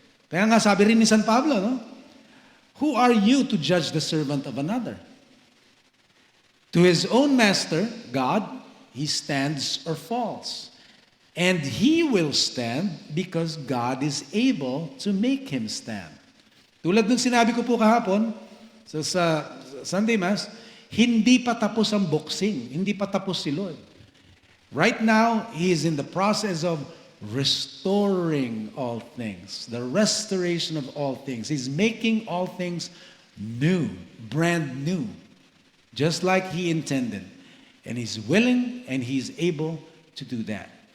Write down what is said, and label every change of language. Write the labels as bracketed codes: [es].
[tl] Kaya nga sabi rin ni San Pablo, no? [en] Who are you to judge the servant of another? To his own master, God, he stands or falls. And he will stand because God is able to make him stand. [tl] Tulad ng sinabi ko po kahapon, so sa Sunday Mass, hindi pa tapos ang boxing. Hindi pa tapos si Lord. [en] Right now, He is in the process of restoring all things. The restoration of all things. He's making all things new, brand new. Just like He intended. And He's willing and He's able to do that.